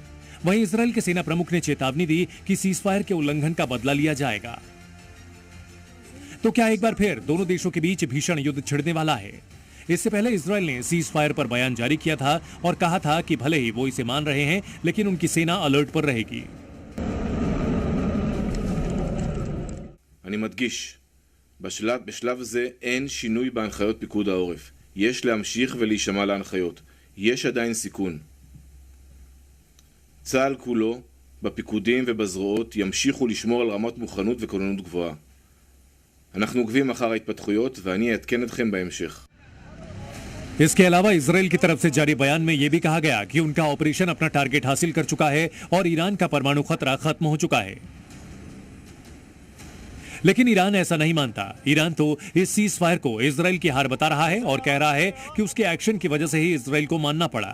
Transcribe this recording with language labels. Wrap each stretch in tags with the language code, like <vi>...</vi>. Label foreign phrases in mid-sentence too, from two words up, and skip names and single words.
<hi>वहीं इजराइल के सेना प्रमुख ने चेतावनी दी कि</hi> <en>cease fire</en> <hi>के उल्लंघन का बदला लिया जाएगा। तो क्या एक बार फिर दोनों देशों के बीच भीषण युद्ध छिड़ने वाला है? इससे पहले इजराइल ने</hi> <en>cease fire</en> <hi>पर बयान जारी किया था और कहा था कि भले ही वो इसे मान रहे हैं, लेकिन उनकी सेना अलर्ट पर रहेगी।</hi> <he>אני מדגיש, בשלב זה אין שינוי בהנחיות פיקוד העורף. יש להמשיך ולהישמע להנחיות. יש עדיין סיכון. צה"ל כולו, בפיקודים ובזרועות, ימשיכו לשמור על רמת מוכנות וכוננות גבוהה. אנחנו עוקבים אחר ההתפתחויות ואני אעדכן אתכם בהמשך.</he> <hi>इसके अलावा इजराइल की तरफ से जारी बयान में यह भी कहा गया कि उनका ऑपरेशन अपना टारगेट हासिल कर चुका है और ईरान का परमाणु खतरा खत्म हो चुका है। लेकिन ईरान ऐसा नहीं मानता। ईरान तो इस</hi> <en>cease fire</en> <hi>को इजराइल की हार बता रहा है और कह रहा है कि उसके एक्शन की वजह से ही इजराइल को मानना पड़ा।</hi>